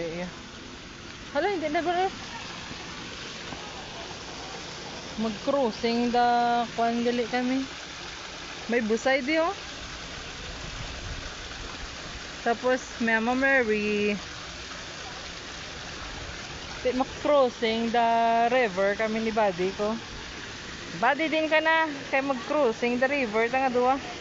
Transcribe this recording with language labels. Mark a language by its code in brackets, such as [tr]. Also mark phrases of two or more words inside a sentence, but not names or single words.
[hil] Hala hindi na ba mag-crossing da kuan gali kami. May busay di oh. Tapos Mama Mary mag- [en] crossing the river [hil] kami ni Buddy ko. Buddy din ka na kay mag- [en] crossing the river [hil] tanga duwa.